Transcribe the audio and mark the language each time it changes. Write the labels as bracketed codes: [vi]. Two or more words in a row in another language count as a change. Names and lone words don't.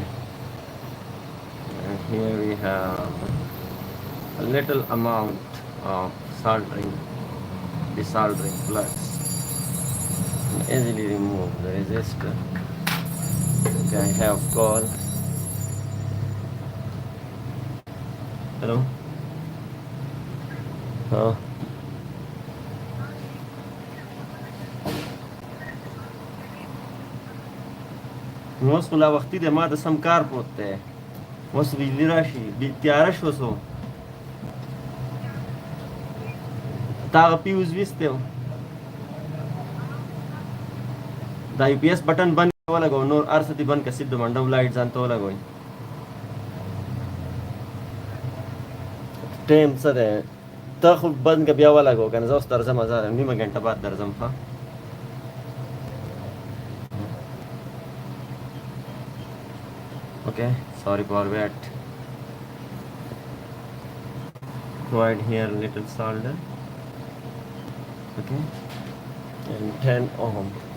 [en] And here we have a little amount of desoldering plugs. Easily remove the resistor. Okay, I have call. Hello? Huh? [ps] نو اوس خو لا وختي دی ما د سم کار پروت دی اوس بجلی راشي تیاره شو سو تا هغه پیوز ویستی و دا یو پی ایس بټن بند ولګوه نور هر څه دې بند کړه صرف د منډو لایټ ځان ته ولګوئ ټایم څه دی ته خو بند کړه بیا ولګوه که نه زه اوس درځم نیمه ګنټه بعد درځم ښه [en] Okay, sorry for that. Provide here little solder. Okay, and 10 ohm.